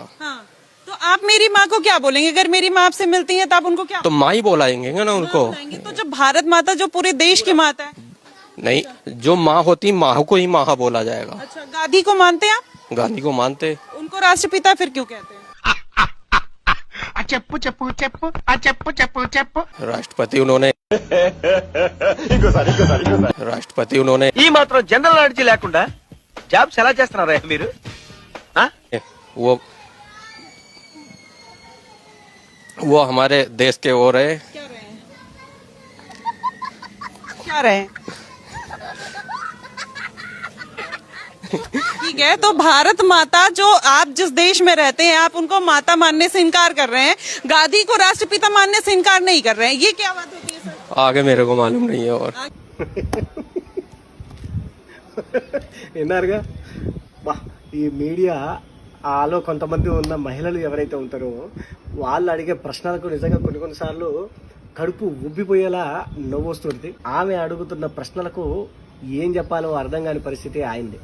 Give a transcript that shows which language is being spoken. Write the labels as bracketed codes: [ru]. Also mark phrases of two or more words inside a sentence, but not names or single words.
[hi] हाँ, तो आप मेरी माँ को क्या बोलेंगे? अगर मेरी माँ आपसे मिलती है तो आप उनको क्या तो माँ ही बोलाएंगे ना उनको। बोलेंगे? तो जब भारत माता जो पूरे देश की माता है। नहीं, जो माँ होती माँ को ही माँ बोला जाएगा। अच्छा, गांधी को मानते हैं आप? गांधी को मानते। उनको राष्ट्रपिता फिर क्यों कहते हैं? [te] చెప్పు చెప్పు చెప్పు ఆ చెప్పు చెప్పు చెప్పు [hi] राष्ट्रपति उन्होंने राष्ट्रपति उन्होंने [te] ఈ మాత్రం [en] general knowledge [te] లేకుండా జాబ్స్ ఎలా చేస్తున్నారా మీరు? [hi] वो हमारे देश के वो रहे। क्या रहे हैं? क्या रहे हैं? ठीक है, तो भारत माता जो आप जिस देश में रहते हैं आप उनको माता मानने से इनकार कर रहे हैं, गांधी को राष्ट्रपिता मानने से इनकार नहीं कर रहे हैं, ये क्या बात होती है सर? आगे मेरे को मालूम नहीं है। और [te] విన్నారుగా వా ఈ మీడియా ఆలో కొంతమంది ఉన్న మహిళలు ఎవరైతే ఉంటారో వాళ్ళు అడిగే ప్రశ్నలకు నిజంగా కొన్నిసార్లు కడుపు ఉబ్బిపోయేలా నవ్వొస్తుంది. ఆమె అడుగుతున్న ప్రశ్నలకు ఏం చెప్పాలో అర్థం కాని పరిస్థితి అయింది.